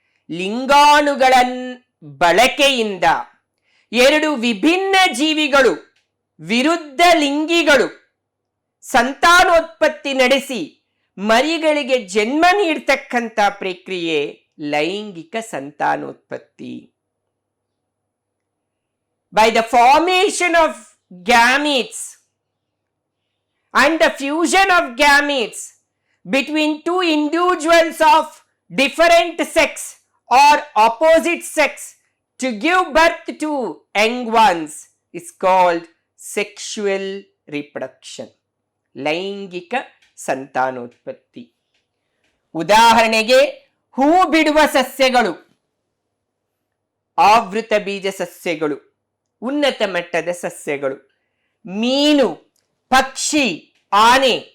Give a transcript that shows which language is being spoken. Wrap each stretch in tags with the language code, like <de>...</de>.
<kn>ಲಿಂಗಾಣುಗಳ ಬಳಕೆಯಿಂದ 2 ವಿಭಿನ್ನ ಜೀವಿಗಳು, ವಿರುದ್ಧ ಲಿಂಗಿಗಳು ಸಂತಾನೋತ್ಪತ್ತಿ ನಡೆಸಿ ಮರಿಗಳಿಗೆ ಜನ್ಮ ನೀಡ್ತಕ್ಕಂಥ ಪ್ರಕ್ರಿಯೆ ಲೈಂಗಿಕ ಸಂತಾನೋತ್ಪತ್ತಿ.</kn> <en>By the formation of gametes and the fusion of gametes between 2 individuals of different sex or opposite sex to give birth to young ones is called sexual reproduction.</en> <kn>ಲೈಂಗಿಕ ಸಂತಾನೋತ್ಪತ್ತಿ. ಉದಾಹರಣೆಗೆ ಹೂ ಬಿಡುವ ಸಸ್ಯಗಳು, ಆವೃತ ಬೀಜ ಸಸ್ಯಗಳು, ಉನ್ನತ ಮಟ್ಟದ ಸಸ್ಯಗಳು, ಮೀನು, ಪಕ್ಷಿ, ಆನೆ</kn>